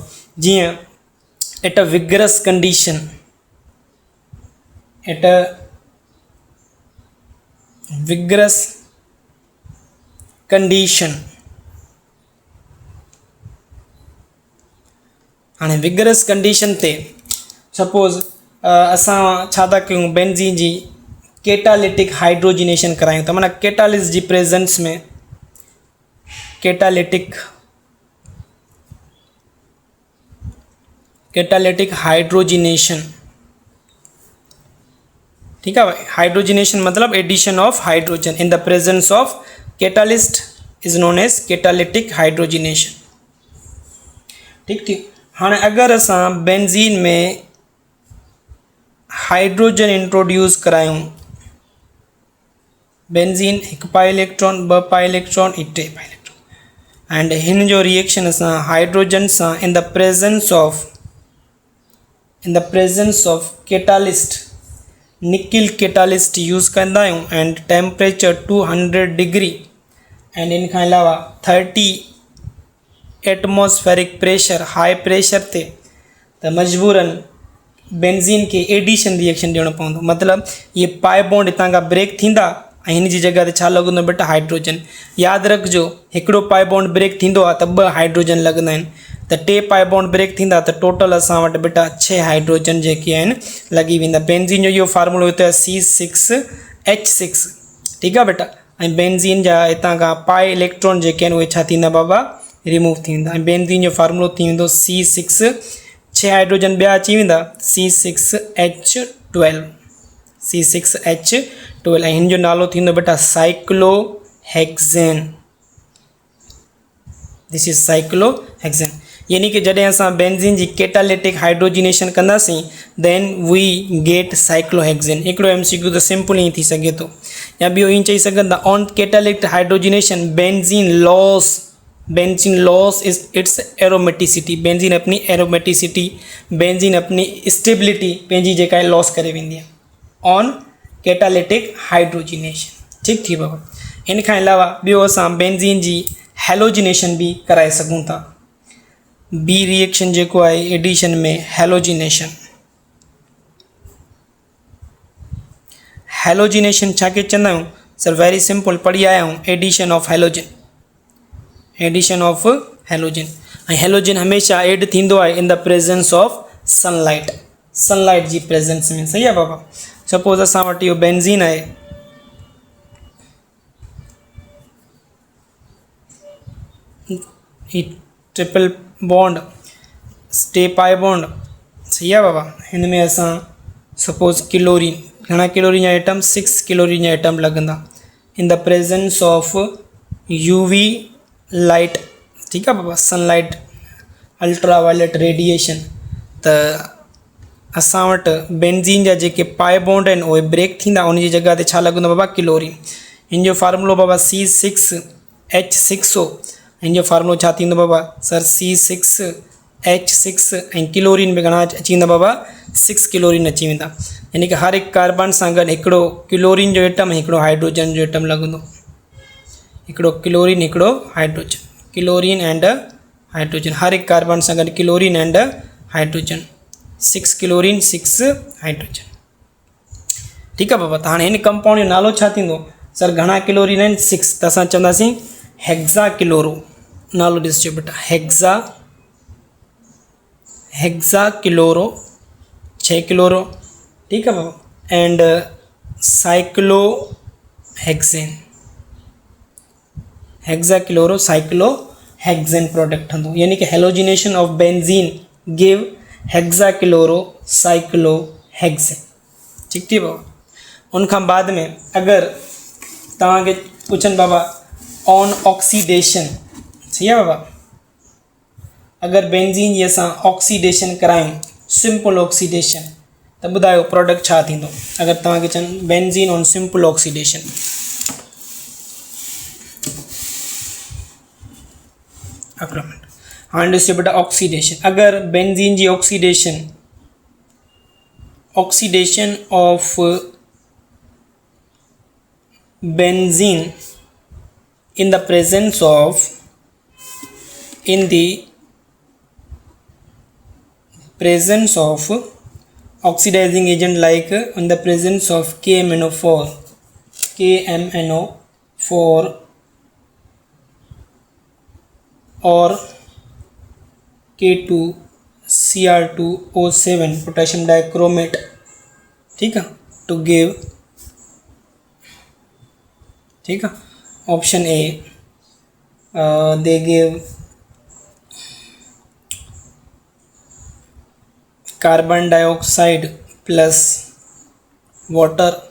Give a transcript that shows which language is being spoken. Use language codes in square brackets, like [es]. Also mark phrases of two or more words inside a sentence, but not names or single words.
[sd] जीअं [en] at a vigorous condition [sd] हाणे [en] vigorous condition [sd] ते सपोज़ असां छा था कयूं? बेंजीन जी [en] catalytic hydrogenation [sd] करायूं त माना कैटालिस्ट जी प्रेजेंस में [en] catalytic hydrogenation. [hi] ठीक है भाई। [en] hydrogenation मतलब addition of hydrogen in the presence of catalyst is known as catalytic hydrogenation। [hi] ठीक ठीक। [sd] हाँ अगर असां बेंजीन में हाइड्रोजन इंट्रोड्यूस करायूं, बेंजीन एक [en] pi electron, [sd] ब [en] pi electron, [sd] टे [en] pi electron [sd] एंड हिन जो रिएक्शन असां हाइड्रोजन सां [en] in the presence of catalyst, nickel catalyst use [sd] कंदा आहियूं एंड [en] temperature 200 degree [sd] एंड इन खां अलावा [en] 30 atmospheric pressure, high pressure [sd] ते, त मजबूरन बेंजीन के [en] addition reaction [sd] ॾियणो पवंदो। मतलब ये [en] pi bond [sd] हितां खां ब्रेक थींदा ऐं हिन जी जगह ते छा लॻंदो बेटा? हाइड्रोजन। यादि रखिजो हिकिड़ो [en] pi bond [sd] ब्रेक थींदो आहे त 2 हाइड्रोजन लॻंदा आहिनि, त 2 [en] pi bond [sd] ब्रेक थींदा त टोटल असां वटि बेटा 6 हाइड्रोजन जेके आहिनि लॻी वेंदा। बेंजीन जो इहो फार्मूलो हिते आहे C6H6। ठीकु आहे बेटा। ऐं बेंजीन जा हितां खां पाई इलेक्ट्रॉन जेके आहिनि उहे छा थींदा बाबा? रिमूव थी वेंदा। ऐं बेंजीन जो फार्मूलो थी वेंदो C6, 6 हाइड्रोजन ॿिया अची वेंदा C6H12, C6H12 ऐं हिन जो नालो थींदो बेटा साइक्लोहेक्सेन। [en] this is cyclohexane. [sd] यानी कि जॾहिं असां बेंजीन जी [en] catalytic hydrogenation [sd] कंदासीं [en] then we get cyclohexane. [sd] हिकिड़ो MCQ त सिंपल ई थी सघे थो, या ॿियो ईअं चई सघंदा [en] on catalytic hydrogenation benzene loss is its aromaticity. [sd] बेंजीन अपनी एरोमेटिसिटी, बेंजीन अपनी स्टेबिलिटी पंहिंजी जेका आहे लॉस करे वेंदी आहे। [en] on catalytic hydrogenation. [sd] ठीक थी बाबा। इन खां अलावा ॿियो असां बेंज़ीन जी हेलोजिनेशन भी कराए सघूं था। बी रिएक्शन जेको आहे एडिशन में हेलोजिनेशन। हेलोजिनेशन छा के चवंदा आहियूं सर? [en] very simple [hi] पढ़ी आया हूँ, [en] addition of halogen. addition of halogen. [sd] ऐं हेलोजन हमेशह एड थींदो आहे [en] in the presence of sunlight. [sd] सनलाइट जी प्रेजेंस में। सही आहे बाबा। सपोज असां वटि इहो बेंज़ीन आहे, ही [en] triple bond [sd] स्टे [en] pi bond. [sd] सही आहे बाबा। हिन में असां सपोज क्लोरीन, घणा क्लोरीन जा एटम? 6 क्लोरीन जा एटम लॻंदा [en] in the presence of UV light. [hi] ठीक है बाबा। [en] sunlight, ultra violet radiation. [sd] त असां वटि बेंज़ीन जा जेके [en] pi bond [sd] आहिनि उहे ब्रेक थींदा, उन जी जॻह ते छा लॻंदो बाबा? क्लोरीन। हिन जो फार्मूलो बाबा C6H6O। हिन जो फार्मूलो छा थींदो बाबा? सर C6H6 ऐं क्लोरीन में घणा अची वेंदा बाबा? 6 क्लोरीन अची वेंदा। यानी कि हर हिकु कार्बन सां गॾु हिकिड़ो क्लोरीन जो एटम, हिकिड़ो हाइड्रोजन जो एटम लॻंदो। हिकिड़ो क्लोरीन, हिकिड़ो हाइड्रोजन। [en] chlorine and hydrogen. [sd] हर एक कार्बन सां गॾु [en] chlorine and hydrogen. [hi] 6 क्लोरीन 6 हाइड्रोजन। ठीक है बाबा। [sd] त हाणे हिन कंपाउंड जो नालो छा थींदो? सर घणा क्लोरीन आहिनि? 6। त असां चवंदासीं [en] hexa chloro. [sd] नालो ॾिसिजो बेटा, [en] hexa chloro, [sd] 6 क्लोरो। [hi] ठीक है बाबा। [en] and cyclo hexane. hexa chloro cyclo hexane product [sd] हूंदो। यानी कि [en] halogenation of benzene give hexa chloro cyclo hexane. [sd] ठीक थी बाबा। उनखां बाद में अगर तव्हांखे पुछनि बाबा [en] on oxidation. [hi] सही है बाबा। [sd] अगर बेंजीन जी असां ऑक्सीडेशन करायूं, [en] simple oxidation, [sd] त ॿुधायो प्रोडक्ट छा थींदो? अगर तव्हांखे चवनि [en] benzene on simple oxidation. [sd] हाँ ॾिसो बेटा, ऑक्सीडेशन। अगर बेंजीन जी [en] oxidation of बेंजीन in the presence of oxidizing agent, like in the presence of KMNO4 or K2Cr2O7 potassium dichromate। [hi] ठीक है, [en] to give, [hi] ठीक है, [en] option A, they give carbon dioxide plus water.